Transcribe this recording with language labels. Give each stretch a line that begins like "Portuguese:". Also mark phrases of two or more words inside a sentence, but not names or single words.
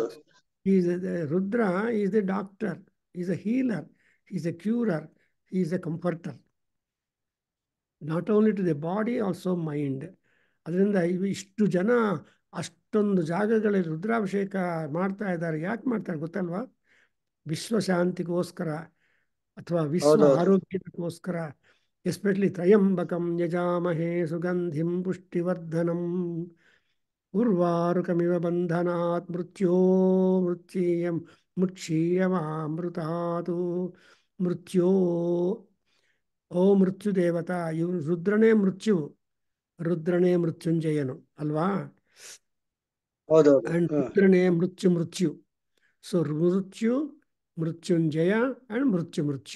English: Rudra is a doctor, is a healer, is a curer, is a comforter, not only to the body also mind.
Kannada: ಅದರಿಂದ ಇಷ್ಟು ಜನ ಅಷ್ಟೊಂದು ಜಾಗಗಳಲ್ಲಿ ರುದ್ರಾಭಿಷೇಕ ಮಾಡ್ತಾ ಇದ್ದಾರೆ. ಯಾಕೆ ಮಾಡ್ತಾರೆ ಗೊತ್ತಲ್ವಾ? ವಿಶ್ವ ಶಾಂತಿಗೋಸ್ಕರ ಅಥವಾ ವಿಶ್ವ ಆರೋಗ್ಯಕ್ಕೋಸ್ಕರ.
Sanskrit: ಎಸ್ಪೆಷಲಿ ತ್ರಯಂಬಕಂ ಯಜಾಮಹೇ ಸುಗಂಧಿಂ ಪುಷ್ಟಿವರ್ಧನಂ ಉರ್ವಾರುಕಮಿವ ಬಂಧನಾತ್ ಮುಕ್ಷೀಯಮಾಮೃತಾತು ಮೃತ್ಯೋ.
Kannada: ಓ ಮೃತ್ಯು ದೇವತಾ, ಇವರು ರುದ್ರನೇ ಮೃತ್ಯು, ರುದ್ರನೇ ಮೃತ್ಯುಂಜಯನು ಅಲ್ವಾ? ಹೌದೌದು. ಅಂಡ್ ರುದ್ರನೇ ಮೃತ್ಯು. ಸೊ ಮೃತ್ಯು, ಮೃತ್ಯುಂಜಯ ಅಂಡ್ ಮೃತ್ಯು.